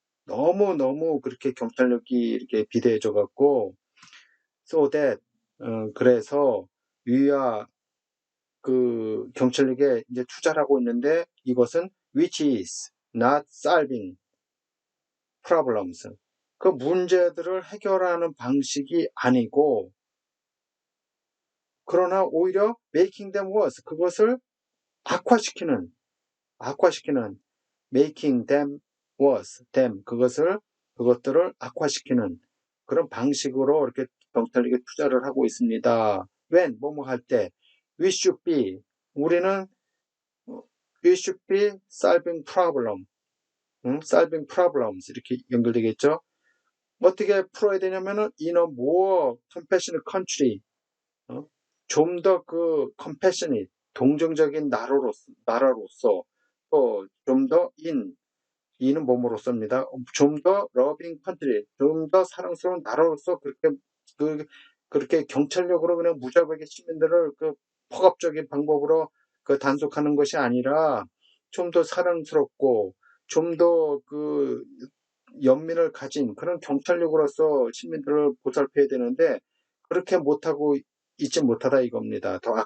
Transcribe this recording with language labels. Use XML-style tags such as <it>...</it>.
<ko>너무 그렇게 경찰력이 이렇게 비대해져 갖고</ko> <en>so that</en> <ko>그래서 위와 그 경찰력에 이제 투자를 하고 있는데 이것은</ko> <en>which is not solving problems.</en> <ko>그 문제들을 해결하는 방식이 아니고 그러나 오히려</ko> <en>making them worse.</en> <ko>그것을 악화시키는</ko> <en>making them worse.</en> <ko>그것들을 악화시키는 그런 방식으로 이렇게 경찰력에 투자를 하고 있습니다.</ko> <en>when</en> <ko>뭐뭐 할 때</ko> <en>we should be solving problems</en> <ko>이렇게 연결되겠죠. 어떻게 풀어야 되냐면은</ko> <en>in a more compassionate country</en> <ko>좀 더 그 compassionate 동정적인 나라로서 또 좀 더 in은 뭐뭐로서입니다. 좀 더</ko> <en>loving country</en> <ko>좀 더 사랑스러운 나라로서 그렇게 경찰력으로 그냥 무자비하게 시민들을 그 폭압적인 방법으로 그 단속하는 것이 아니라 좀 더 사랑스럽고 좀 더 그 연민을 가진 그런 경찰력으로서 시민들을 보살펴야 되는데 그렇게 못하고 있지 못하다 이겁니다.</ko>